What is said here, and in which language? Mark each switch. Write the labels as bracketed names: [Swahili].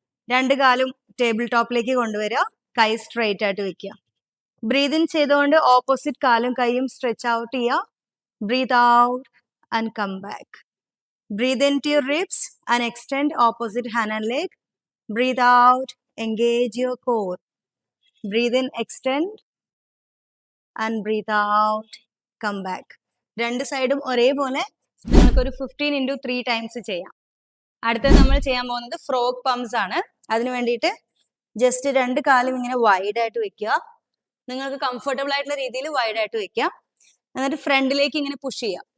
[Malayalam] രണ്ട് കാലും ടേബിൾ ടോപ്പിലേക്ക് കൊണ്ടുവരിക. കൈ സ്ട്രെയിറ്റ് ആയിട്ട് വെക്കുക. ബ്രീത്ത് ഇൻ ചെയ്തുകൊണ്ട് ഓപ്പോസിറ്റ് കാലും കൈയും സ്ട്രെച്ച് ഔട്ട് ചെയ്യുക. [English] Breathe out and come back. Breathe in to your ribs and extend opposite hand and leg. Breathe out, engage your core. Breathe in, extend and breathe out, come back. [Malayalam] രണ്ട് സൈഡും ഒരേപോലെ നിങ്ങൾക്കൊരു 15 × 3 times ചെയ്യാം. അടുത്തത് നമ്മൾ ചെയ്യാൻ പോകുന്നത് ഫ്രോഗ് പംപ്സ് ആണ്. അതിന് വേണ്ടിയിട്ട് ജസ്റ്റ് രണ്ട് കാലും ഇങ്ങനെ വൈഡ് ആയിട്ട് വെക്കുക. നിങ്ങൾക്ക് കംഫർട്ടബിൾ ആയിട്ടുള്ള രീതിയിൽ വൈഡ് ആയിട്ട് വെക്കുക. എന്നിട്ട് ഫ്രണ്ടിലേക്ക് ഇങ്ങനെ പുഷ് ചെയ്യുക.